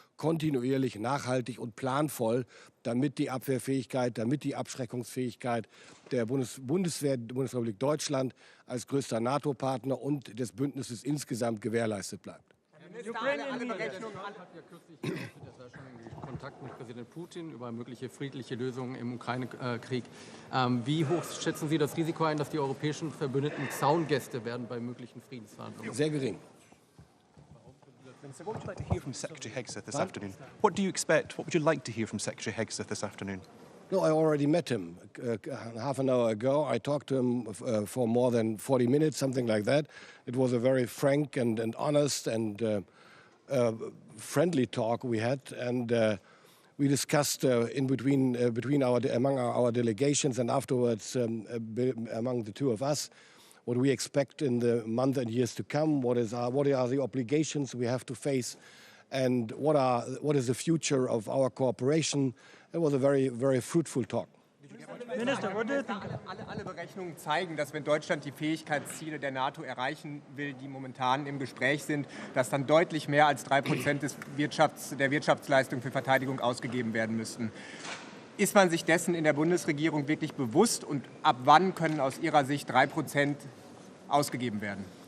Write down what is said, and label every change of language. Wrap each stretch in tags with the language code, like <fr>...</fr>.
<de>kontinuierlich, nachhaltig und planvoll, damit die Abwehrfähigkeit, damit die Abschreckungsfähigkeit der Bundesrepublik Deutschland als größter NATO-Partner und des Bündnisses insgesamt gewährleistet bleibt. Alle Berechnungen hat ja kürzlich schon Kontakt mit Präsident Putin über mögliche friedliche Lösungen im Ukraine-Krieg. Wie hoch schätzen Sie das Risiko ein, dass die europäischen Verbündeten Zaungäste werden bei möglichen Friedensverhandlungen? Sehr gering.</de> <en>So what would you like to hear from Secretary Hegseth this afternoon? What do you expect? What would you like to hear from Secretary Hegseth this afternoon? No, I already met him half an hour ago. I talked to him for more than 40 minutes, something like that. It was a very frank and honest and friendly talk we had, and we discussed among our delegations and afterwards among the two of us what we expect in the months and years to come. What are the obligations we have to face, and what is the future of our cooperation? It was a very fruitful talk. Minister, what do you think?</en> <de>Alle Berechnungen zeigen, dass wenn Deutschland die Fähigkeitsziele der NATO erreichen will, die momentan im Gespräch sind, dass dann deutlich mehr als 3% der Wirtschaftsleistung für Verteidigung ausgegeben werden müssten. Ist man sich dessen in der Bundesregierung wirklich bewusst und ab wann können aus Ihrer Sicht 3% ausgegeben werden?</de>